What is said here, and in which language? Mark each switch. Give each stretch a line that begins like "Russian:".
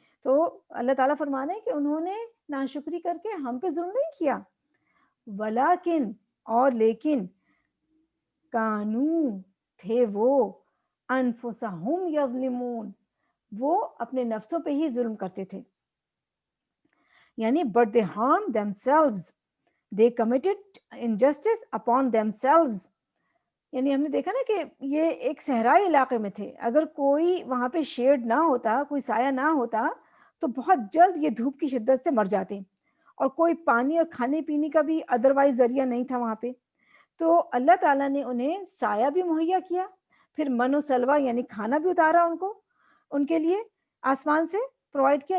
Urdu: تو اللہ تعالیٰ فرمانے کہ انہوں نے ناشکری کر کے ہم پہ ظلم نہیں کیا. ولیکن اور لیکن، کانو تھے وہ،
Arabic: انفسہم یظلمون
Urdu: وہ اپنے نفسوں پہ ہی ظلم کرتے تھے.
English: یعنی but they harmed themselves, they committed injustice upon themselves.
Urdu: یعنی ہم نے دیکھا نا کہ یہ ایک صحرائی علاقے میں تھے، اگر کوئی وہاں پہ شیڈ نہ ہوتا، کوئی سایہ نہ ہوتا تو بہت جلد یہ دھوپ کی شدت سے مر جاتے، اور کوئی پانی اور کھانے پینے کا بھی ادروائز ذریعہ نہیں تھا وہاں پہ. تو اللہ تعالیٰ نے انہیں سایہ بھی مہیا کیا، پھر من و سلوا یعنی کھانا بھی اتارا ان کو، ان کے لیے آسمان سے پرووائڈ کیا.